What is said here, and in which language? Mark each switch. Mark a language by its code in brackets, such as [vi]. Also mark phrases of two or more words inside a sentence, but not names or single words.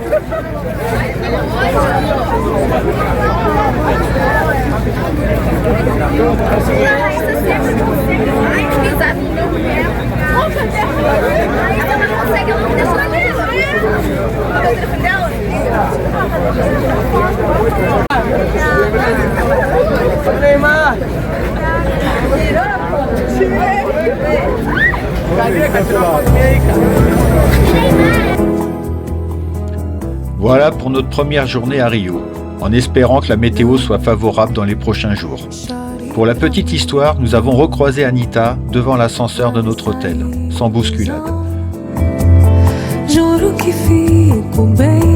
[pt] A Raíssa sempre consegue mais pisar no meu pé. A Raíssa não consegue, ela não deixa na mesa. Olha o telefone dela. Neymar! [fr] Voilà pour notre première journée à Rio, en espérant que la météo soit favorable dans les prochains jours. Pour la petite histoire, nous avons recroisé Anitta devant l'ascenseur de notre hôtel, sans bousculade. [pt] Juro que fico bem.